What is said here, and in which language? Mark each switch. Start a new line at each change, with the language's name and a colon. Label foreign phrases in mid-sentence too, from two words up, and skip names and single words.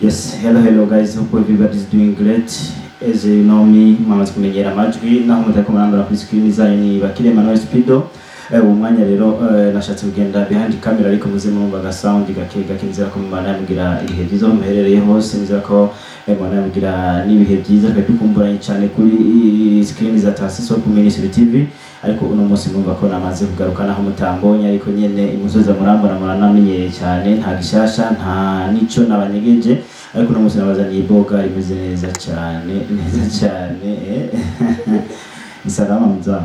English: Yes, hello guys, hope everybody is doing great. As you know me,
Rundi: mwamaze kumenyera amajwi naho mutako murambara kuri screen zanyu ni Bakire Manuel Speedo. Umwanya rero nashatse kugenda
English: behind camera
Rundi: ariko muze mumva ga sound gake nzira ko mubana mugira ibihe byiza muherereye hose, nzira ko mubana mugira nibihe byiza kandi dukumburanye cyane kuri screen za Tasiso ku Ministry TV. Ariko uno munsi numva ko namaze kugaruka naho mutambonye, ariko nyene imusoza murambona muranamenyeye cyane, nta gishasha nta nico nabanyegeje, ariko uno munsi nabazaniye boga rimeze neza cyane
Swahili: Salama mzangu.